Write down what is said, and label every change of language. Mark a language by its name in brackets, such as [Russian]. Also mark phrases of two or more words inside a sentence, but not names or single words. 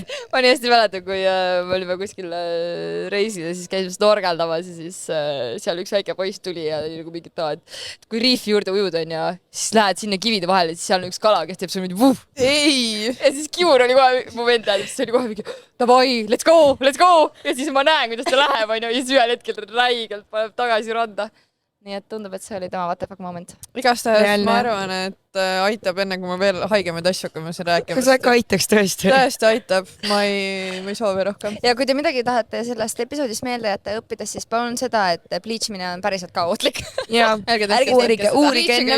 [Estonian] Ma nii hästi mäletan, kui me olime kuskil reisil ja siis käisime snorgeldamas ja siis seal üks väike poiss tuli ja oli nagu mingit taha, et kui riifi juurde ujud on ja siis lähed sinna kivide vahele ja siis seal on üks kala, kes teeb sul mingi vuh. Ei! Ja siis kiur oli kohe, mu vend tähendab, siis oli kohe mingi davai, [English] let's go! [Estonian] Ja siis ma näen, kuidas ta läheb, on ju, ja siis ühel hetkel räigelt paneb tagasi randa. Nii et tundub, et see oli tema [English] what the fuck moment. [Estonian] Igastahes ma arvan, et aitab enne, kui ma veel haigemaid asju hakkame siin rääkima. Kas äkka aitaks tõesti? Tõesti aitab. Ma ei soovi rohkem. Ja kui te midagi tahate sellest episoodist meelde jätta õppides, siis palun seda, et bleachmine on päriselt ka ohtlik. Jaa, uurige enne